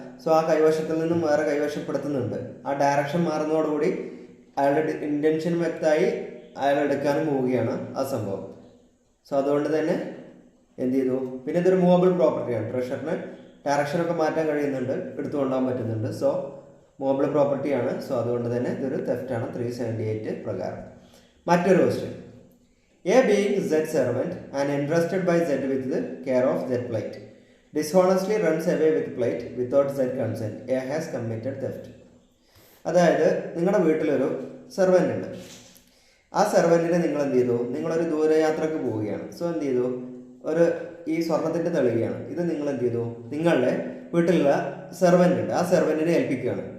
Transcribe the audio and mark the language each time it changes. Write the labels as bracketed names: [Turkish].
[Malayalam] So ആ കൈവശത്തിൽ നിന്നും വേറെ കൈവശപ്പെടുത്തുന്നുണ്ട്. ആ ഡയറക്ഷൻ മാറുന്നതോടുകൂടി അയാളുടെ ഇൻറ്റൻഷൻ വ്യക്തമായി, അയാൾ എടുക്കാനും പോവുകയാണ് ആ സംഭവം. സോ അതുകൊണ്ട് തന്നെ എന്ത് ചെയ്തു, പിന്നെ ഇതൊരു മൂവബിൾ പ്രോപ്പർട്ടിയാണ്. ട്രഷറിന് ഡയറക്ഷനൊക്കെ മാറ്റാൻ കഴിയുന്നുണ്ട്, എടുത്തു കൊണ്ടുപോകാൻ പറ്റുന്നുണ്ട്. സോ മൂവബിൾ പ്രോപ്പർട്ടിയാണ്. സോ അതുകൊണ്ട് തന്നെ ഇതൊരു തെഫ്റ്റാണ് 378 പ്രകാരം. മറ്റൊരു question, [English] A being Z servant and entrusted by Z with the care of Z plate dishonestly runs away with plate without Z consent. A has committed theft. [Malayalam] അതായത് നിങ്ങളുടെ വീട്ടിലൊരു സെർവൻ്റ് ഉണ്ട്. ആ സെർവൻറ്റിനെ നിങ്ങൾ എന്ത് ചെയ്തു, നിങ്ങളൊരു ദൂരയാത്രക്ക് പോവുകയാണ്. സോ എന്ത് ചെയ്തു, ഈ സ്വർണത്തിൻ്റെ തെളിവുകയാണ്. ഇത് നിങ്ങൾ എന്ത് ചെയ്തു, നിങ്ങളുടെ വീട്ടിലുള്ള സെർവൻ്റ് ഉണ്ട്, ആ സെർവൻറ്റിനെ ഏൽപ്പിക്കുകയാണ്.